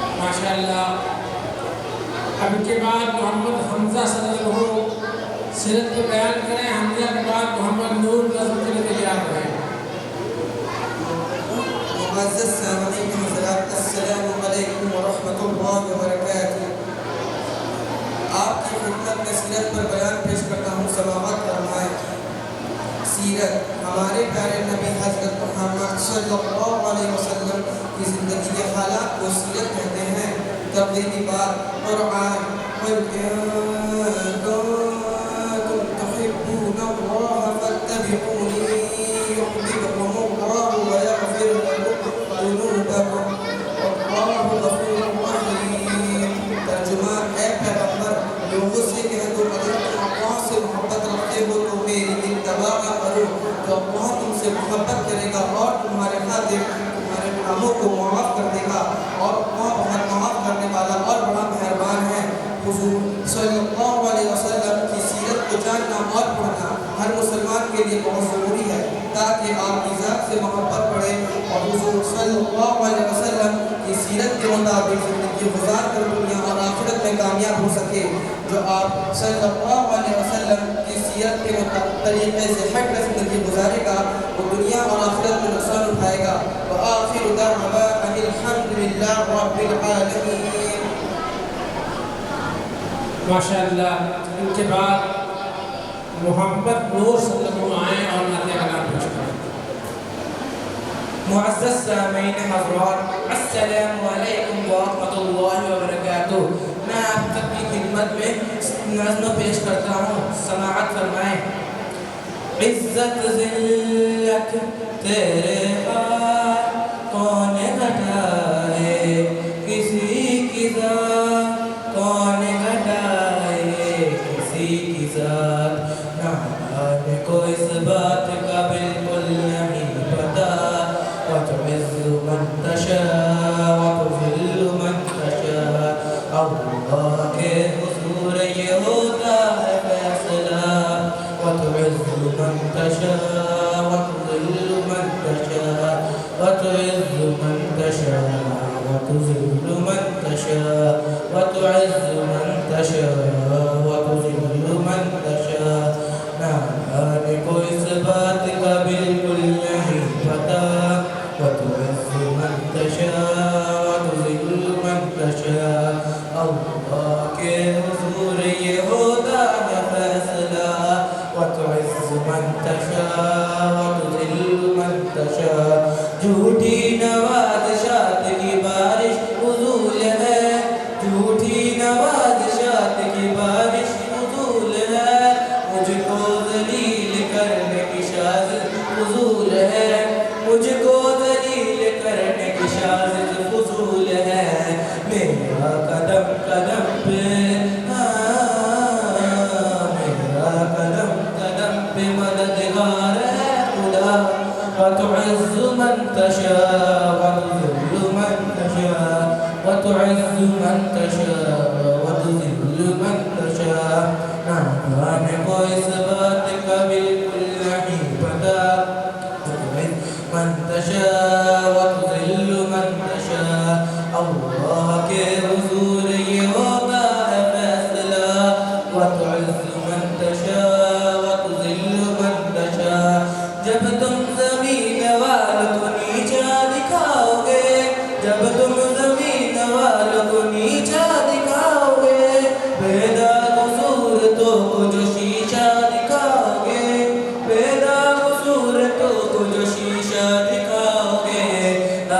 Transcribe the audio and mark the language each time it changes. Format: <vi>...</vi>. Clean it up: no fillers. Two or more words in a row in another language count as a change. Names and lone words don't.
<ur>ماشاءاللہ. اب کے بعد محمد حمزہ صلی اللہ سیرت پہ بیان کریں. حمزہ کے بعد محمد نور نظم کے لیے تیار کریں. معزز سامعین حضرات,</ur> <ar>السلام عليكم ورحمة الله وبركاته.</ar> <ur>آپ کی خدمت میں سیرت پر بیان پیش کرتا ہوں. سماعت فرمائیں۔ سیرت ہمارے پیارے نبی حضرت محمد</ur> <ar>صلى الله عليه وسلم</ar> <ur>کی زندگی کے حالات کو سیرت کہتے ہیں. تبلیغی بات قرآن</ur> <ar>قل إن كنتم تحبون الله فاتبعوني يحببكم الله ويغفر لكم ذنوبكم والله غفور رحيم.</ar> <ur>ترجمہ، اے پیغمبر، لوگوں سے کہہ دو اگر تم اللہ سے محبت رکھتے ہو تو میری اتباع کرو، تو اللہ تم سے محبت کرے گا اور تمہارے خاطر تمہارے گناہوں کو معاف کر دے گا. اور اللہ بہت معاف کرنے والا اور بڑا مہربان ہے. حضور</ur> <ar>صلى الله عليه وسلم</ar> <ur>کی سیرت کو جاننا اور پڑھنا ہر مسلمان کے لیے بہت ضروری ہے، تاکہ آپ کی ذات سے محبت بڑھے اور حضور</ur> <ar>صلى الله عليه وسلم</ar> <ur>کی سیرت کے مطابق زندگی گزار کر دنیا اور آخرت میں کامیاب ہو سکے. جو آپ</ur> <ar>صلى الله عليه وسلم</ar> <ur>کی سیرت کے طریقے سے ہٹ کر زندگی گزارے گا وہ دنیا اور آخرت میں نقصان اٹھائے گا.</ur> <ar>وآخر دعوانا أن الحمد لله رب العالمين.</ar> <ur>ماشاءاللہ. ان کے بعد محمد نور صلی اللہ آئے اور نعت کلام پیش کریں. معزز سامعین حضرات,</ur> <ar>السلام عليكم ورحمة الله وبركاته.</ar> <ur>میں آپ سب کی خدمت میں نظم پیش کرتا ہوں. سماعت فرمائیں. عزت ذلت تیرے ہاتھ کون گھٹائے، کسی کی ذات کون گھٹائے، کسی کی ذات نہ جانے کو اس بات کا بالکل نہیں پتا.</ur> <ar>وتعز من تشاء وتذل من تشاء.</ar> <ur>اللہ کے حضور یہ ہوتا ہے فیصلہ.</ur> <ar>وتعز من تشاء وتذل من تشاء. وتعز من تشاء وتذل من تشاء. وتعز من تشاء وتذل من تشاء.</ar> <ur>نہ جانے کو اس بات کا بالکل نہیں پتا.</ur> <ar>وتعز من تشاء وتذل من تشاء.</ar> <ur>اللہ کے حضور یہ ہوتا ہے فیصلہ.</ur> <ar>وتعز من تشاء وتذل من تشاء.</ar> <ur>جھوٹی نوازشات کی بارش فضول ہے، جھوٹی نوازشات کی بارش فضول ہے. مجھ کو ذلیل کرنے کی سازش فضول ہے، مجھ کو ذلیل کرنے کی سازش فضول ہے. میرا قدم قدم پہ میرا قدم قدم پہ مددگار ہے خدا.</ur> <ar>وتعز من تشاء وتذل من تشاء. وتعز من تشاء وتذل من تشاء.</ar> <ur>نہ جانے کو اس بات کا بالکل نہیں پتا.</ur> <ar>وتعز من تشاء وتذل من تشاء.</ar> <ur>اللہ کے حضور یہ ہوتا ہے فیصلہ.</ur> <ar>وتعز من تشاء وتذل من تشاء.</ar> <ur>جب تم زمین والوں کو نیچا دکھاؤ گے، جب تم زمین والوں کو نیچا دکھاؤ گے، بےداغ صورتوں کو جو شیشہ دکھاؤ گے، بےداغ صورتوں کو جو شیشہ دکھاؤ گے,</ur>